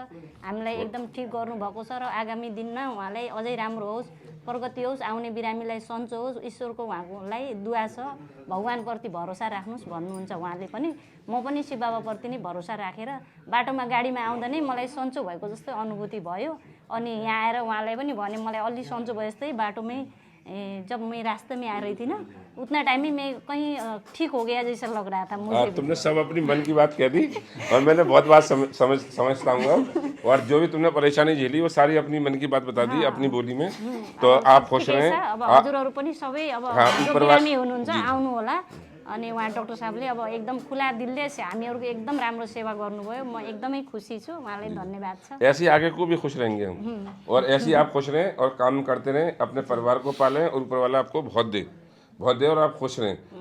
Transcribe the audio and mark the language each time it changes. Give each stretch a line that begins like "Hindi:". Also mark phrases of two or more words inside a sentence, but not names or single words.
Nepali: हामीलाई एकदम ठिक गर्नुभएको छ र आगामी दिनमा उहाँलाई अझै राम्रो होस्, प्रगति होस्, आउने बिरामीलाई सन्चो होस्, ईश्वरको उहाँकोलाई दुआ छ। भगवानप्रति भरोसा राख्नुहोस् भन्नुहुन्छ उहाँले पनि। म पनि शिव बाबाप्रति नै भरोसा राखेर बाटोमा गाडीमा आउँदा नै मलाई सन्चो भएको जस्तो अनुभूति भयो। अनि यहाँ आएर उहाँलाई पनि भने मलाई अलि सन्चो भयो जस्तै।
Hindi: बाटोमै जब मैं रास्ते में आ रही थी ना, उतना टाइम ही मैं कहीं ठीक हो गया जैसा लग रहा था मुझे। तुमने सब अपनी मन की बात कह दी और मैंने बहुत बात समझता हूँ। और जो भी तुमने परेशानी झेली वो सारी अपनी मन की बात बता दी अपनी बोली में। तो आप खुश रहें।
Nepali: अब हजुरहरू पनि सबै अब जो बिरामी हुनुहुन्छ आउनु होला। अनि उहाँ डक्टर साहबले अब एकदम खुला दिलले हामीहरूको एकदम राम्रो सेवा गर्नुभयो। म एकदमै खुसी छु, उहाँलाई धन्यवाद छ।
Hindi: ऐसे ही आगे को भी खुश रहेंगे हम, और ऐसे ही आप खुश रहें और काम करते रहें, अपने परिवार को पालें और ऊपर वाला आपको बहुत दे और आप खुश रहें।